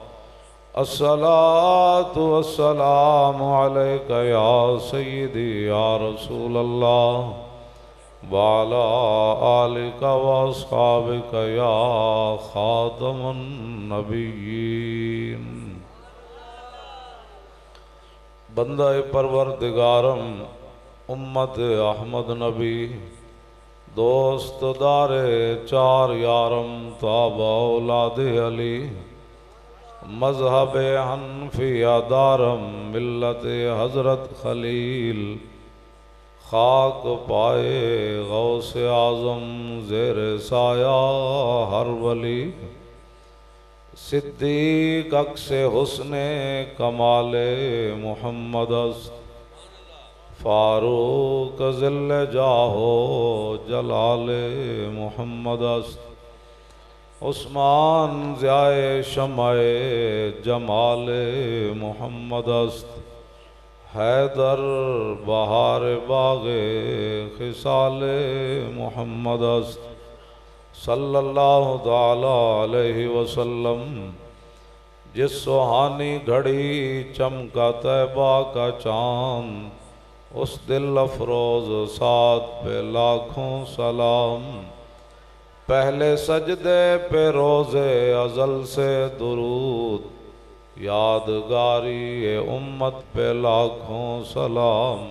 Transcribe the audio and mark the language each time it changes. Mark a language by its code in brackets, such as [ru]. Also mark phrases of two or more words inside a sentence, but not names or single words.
[ar] الصلاة والسلام عليك يا سيدي يا رسول الله وعلى آلك وأصحابك يا خاتم النبيين. [fa] بندہ پروردگارم امت احمد نبی دوست دار چار یارم تابع اولاد علی مذہب حنفیہ دارم ملت حضرت خلیل خاک پائے غوث اعظم زیر سایہ ہر ولی. صدیق عکس حسن کمال محمد است فاروق ذل جاہو جلال محمد است. عثمان ضیاء شمع جمال محمد است. حیدر بہار باغ خصال محمد است. [ar] صلی اللہ تعالی علیہ وسلم. [ur] جس سہانی گھڑی چمکا طیبہ کا چاند اس دل افروز ساتھ پہ لاکھوں سلام. پہلے سجدے پہ روز ازل سے درود یادگاری امت پہ لاکھوں سلام.